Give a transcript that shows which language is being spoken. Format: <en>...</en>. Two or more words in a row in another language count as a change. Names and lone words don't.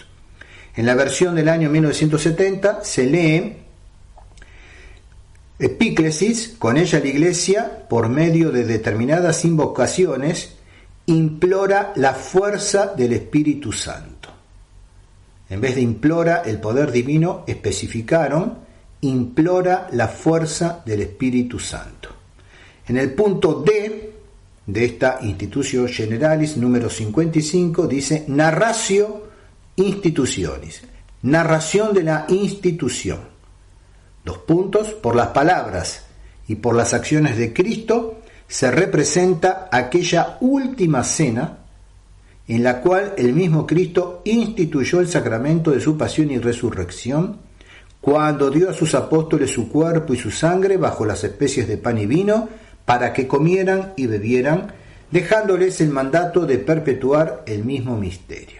<es>En la versión del año 1970 se lee epíclesis, con ella la Iglesia, por medio de determinadas invocaciones, implora la fuerza del Espíritu Santo. En vez de implora el poder divino, especificaron, implora la fuerza del Espíritu Santo. En el punto D de esta Institutio Generalis número 55 dice</es> <la>narratio institutionis,</la> <es>narración de la institución. 2 puntos, por las palabras y por las acciones de Cristo se representa aquella última cena en la cual el mismo Cristo instituyó el sacramento de su pasión y resurrección, cuando dio a sus apóstoles su cuerpo y su sangre bajo las especies de pan y vino, para que comieran y bebieran, dejándoles el mandato de perpetuar el mismo misterio.</es>